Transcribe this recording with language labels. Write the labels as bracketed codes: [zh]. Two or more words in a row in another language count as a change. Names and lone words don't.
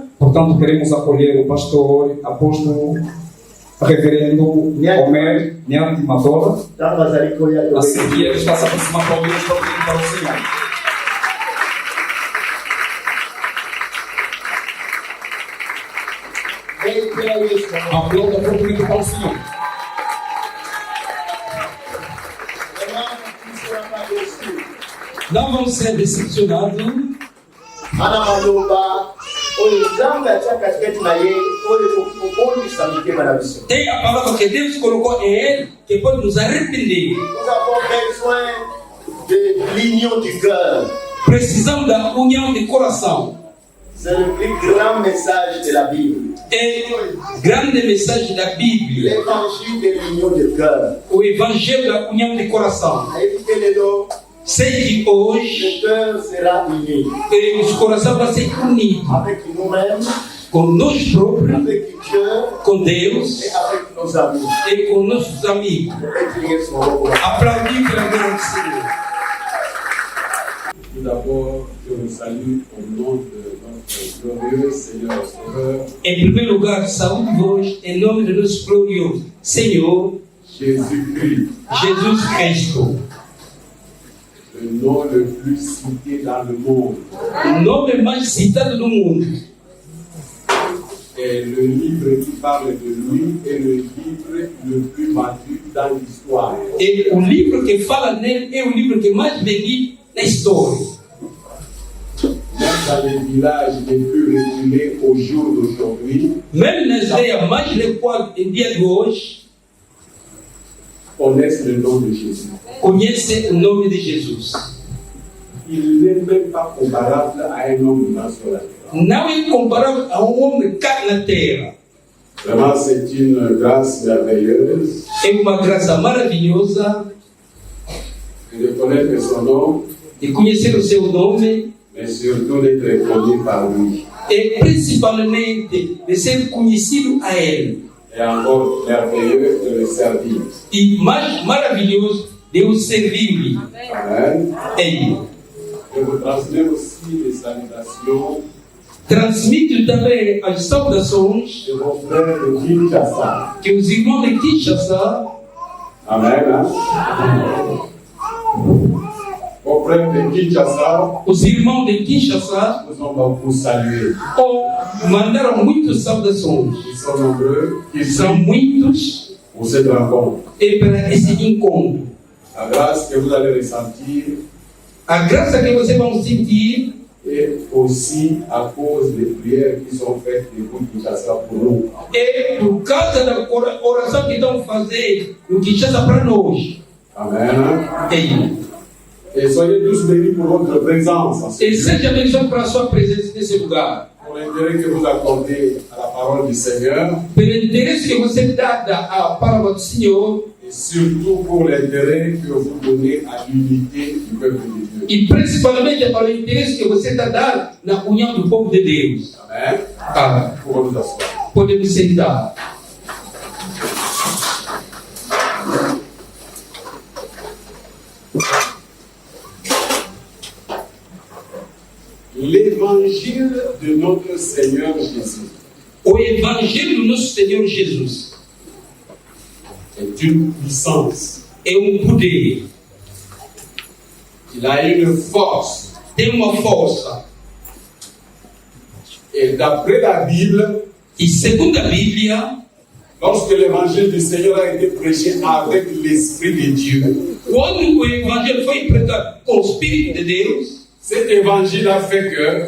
[pt] Portanto, queremos acolher o pastor, apóstolo, reverendo Omer Nyati Matola. [ln] Ntango azali koya [pt] Assim que ele está se aproximando para ouvir para o Senhor. Aplauda fortemente para o Senhor. Não vão ser decepcionados. [ln] ana maloba oyo Nzambe atia katikati na ye oyo okondisa mitema na biso. [pt] Tem a palavra que Deus colocou em ele que pode nos arrepender. [fr] Nous avons besoin de l'union du cœur. [pt] Precisamos da união de coração. [fr] C'est le plus grand message de la Bible. [pt] É grande mensagem da Bíblia. [fr] L'évangile de l'union du cœur. [pt] O evangelho da união de coração. [fr] Écoutez-le, [pt] Sei que hoje [fr] le cœur sera uni [pt] os corações vão ser unidos [fr] avec nous-mêmes, [pt] com nós próprios, [fr] avec Dieu [pt] com Deus [fr] et avec nos amis. [pt] e com nossos amigos. [fr] Priez son nom. [pt] Aplaudir pela glória do Senhor. [fr] Tout d'abord, je vous salue au nom de notre glorieux Seigneur Sauveur, [pt] Em primeiro lugar, saúde-vos em nome do nosso glorioso Senhor [fr] Jésus-Christ, [pt] Jesus Cristo. [fr] le nom le plus cité dans le monde. [pt] O nome mais citado do mundo. [fr] Et le livre qui parle de lui est le livre le plus vendu dans l'histoire. [pt] E o livro que fala nele é o livro que mais vendido na história. [fr] Même dans les villages les plus reculés au jour d'aujourd'hui, [pt] Mesmo nas aldeias mais recuadas em dia de hoje, [fr] connaissent le nom de Jésus. [pt] conhecem o nome de Jesus. [fr] Il n'est même pas comparable à un homme humain sur la terre. [pt] Não é comparável a homem cá na terra. [fr] Vraiment, c'est une grâce merveilleuse [pt] É uma graça maravilhosa [fr] de connaître son nom, [pt] de conhecer o seu nome [fr] mais surtout d'être connu par lui. [pt] e principalmente de ser conhecido a Ele. [fr] Et encore merveilleux de le servir. [pt] E mais maravilhoso Deus serviu-lhe. Amen. Ei, [fr] Je vous transmets aussi les salutations [pt] transmite também as saudações [fr] de vos frères de Kinshasa. [pt] que os irmãos de Kinshasa, [fr] Amen. Hein? Vos frères de Kinshasa [pt] os irmãos de Kinshasa, [fr] nous ont beaucoup salué. [pt] mandaram muitas saudações. [fr] Ils sont nombreux, ils [pt] São [fr] sont [pt] muitos [fr] pour cette rencontre. [pt] e para esse encontro. [fr] La grâce que vous allez ressentir [pt] A graça que vocês vão sentir [fr] est aussi à cause des prières qui sont faites depuis Kinshasa pour nous. [pt] é por causa da oração que estão fazendo no Kinshasa para nós. Amen. Ei, [fr] Et soyez tous bénis pour votre présence. En ce [pt] e [fr] lieu. [pt] seja abençoado para a sua presença nesse lugar. [fr] Pour l'intérêt que vous accordez à la parole du Seigneur [pt] Pelo interesse que você dá à palavra do Senhor [fr] et surtout pour l'intérêt que vous donnez à l'unité du peuple de Dieu. [pt] e principalmente para o interesse que você está dando na união do povo de Deus. Amen. Ah, [fr] Pour nous asseoir. [pt] podemos sentar. [fr] L'évangile de notre Seigneur Jésus [pt] O Evangelho do nosso Senhor Jesus [fr] est une puissance. [pt] é poder, [fr] Il a une force. [pt] tem uma força. [fr] Et d'après la Bible, [pt] E segundo a Bíblia, [fr] lorsque l'évangile du Seigneur a été prêché avec l'Esprit de Dieu, [pt] quando o Evangelho foi pregado com o Espírito de Deus, [fr] cet évangile a fait que